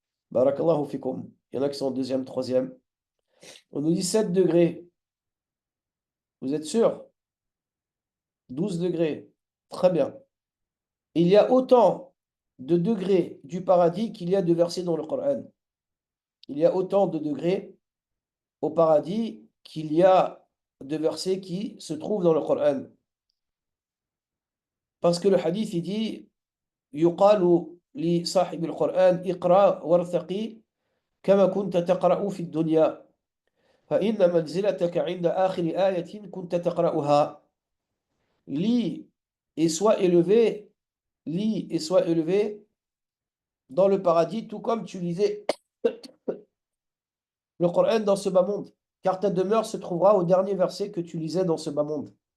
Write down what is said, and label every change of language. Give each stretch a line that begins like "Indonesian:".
French: Barakallahu fikum. Il y en a qui sont en 2e, 3e. On nous dit 7 degrés. Vous êtes sûr? 12 degrés. Très bien. Il y a autant de degrés du paradis qu'il y a de versets dans le Coran. Il y a autant de degrés au paradis qu'il y a de versets qui se trouvent dans le Coran. Parce que le hadith, il dit
Arabic: يقال لصاحب القرآن اقرأ وارتقي كما كنت تقرأ في الدنيا فإن منزلتك عند آخر آية كنت تقرأها.
French: Lis et sois élevé, lis et sois élevé dans le paradis, tout comme tu lisais le Coran dans ce bas monde, car ta demeure se trouvera au dernier verset que tu lisais dans ce bas monde.